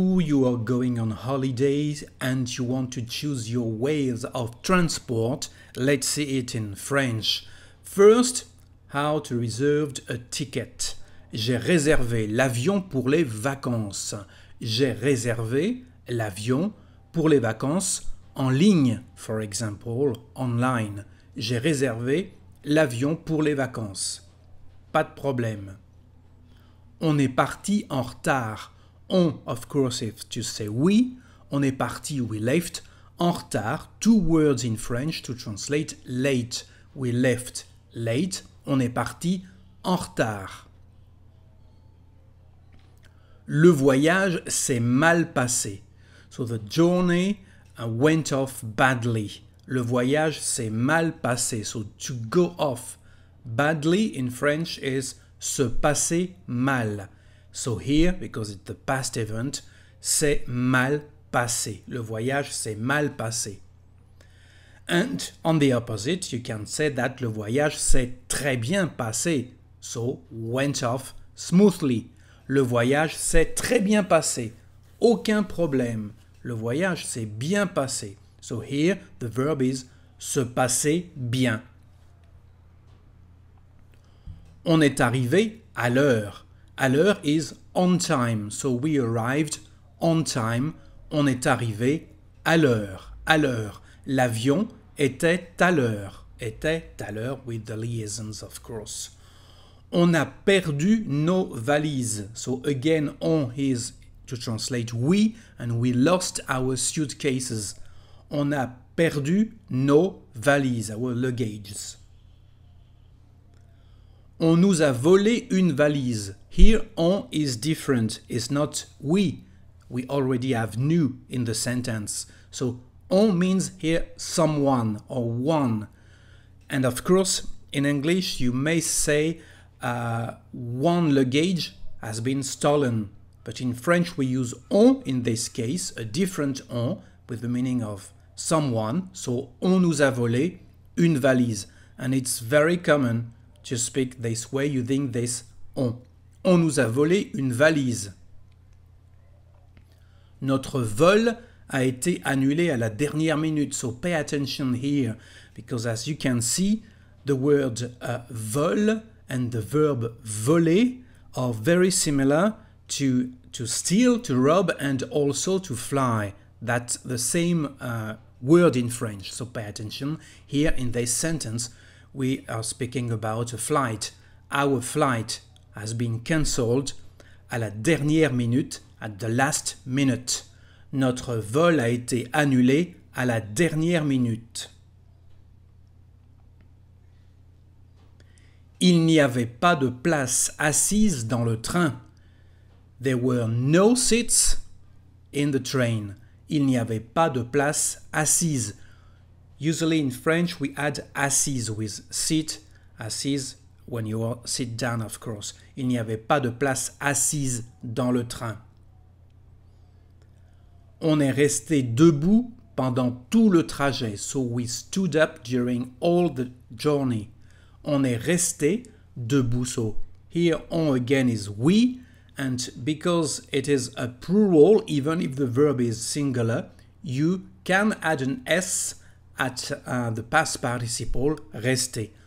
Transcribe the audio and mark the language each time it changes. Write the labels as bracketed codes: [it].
[en] You are going on holidays and you want to choose your ways of transport, let's see it in French. First, how to reserve a ticket. [fr] J'ai réservé l'avion pour les vacances. J'ai réservé l'avion pour les vacances en ligne, [en] for example, online. [fr] J'ai réservé l'avion pour les vacances. Pas de problème. On est parti en retard. [en] On, of course, if to say we. [fr] On est parti, [en] we left. [fr] En retard, [en] two words in French to translate late. We left late. [fr] On est parti en retard. Le voyage s'est mal passé. [en] So the journey went off badly. [fr] Le voyage s'est mal passé. [en] So to go off badly in French is [fr] se passer mal. [en] So here, because it's the past event, [fr] c'est mal passé. Le voyage s'est mal passé. [en] And on the opposite, you can say that [fr] le voyage s'est très bien passé. [en] So, went off smoothly. [fr] Le voyage s'est très bien passé. Aucun problème. Le voyage s'est bien passé. [en] So here, the verb is [fr] se passer bien. On est arrivé à l'heure. À l'heure [en] is on time. So we arrived on time. [fr] On est arrivé à l'heure. À l'heure. L'avion était à l'heure. Était à l'heure [en] with the liaisons, of course. [fr] On a perdu nos valises. [en] So again, on is to translate we, and we lost our suitcases. [fr] On a perdu nos valises, [en] our luggages. [fr] On nous a volé une valise. [en] Here, on is different. It's not we. We already have new in the sentence. So, on means here someone or one. And of course, in English, you may say one luggage has been stolen. But in French, we use on in this case, a different on with the meaning of someone. [fr] So, on nous a volé une valise. [en] And it's very common to speak this way using this on. [fr] On nous a volé une valise. Notre vol a été annulé à la dernière minute. [en] So pay attention here, because as you can see, the word vol and the verb voler are very similar to steal, to rob, and also to fly. That's the same word in French. So pay attention. Here in this sentence, we are speaking about a flight. Our flight has been cancelled [fr] à la dernière minute, [en] at the last minute. [fr] Notre vol a été annulé à la dernière minute. Il n'y avait pas de place assise dans le train. [en] There were no seats in the train. [fr] Il n'y avait pas de place assise. [en] Usually in French, we add assise with sit, assise, when you sit down, of course. [fr] Il n'y avait pas de place assise dans le train. On est resté debout pendant tout le trajet. [en] So we stood up during all the journey. [fr] On est resté debout. [en] So here on again is we. And because it is a plural, even if the verb is singular, you can add an S at the past participle, rester.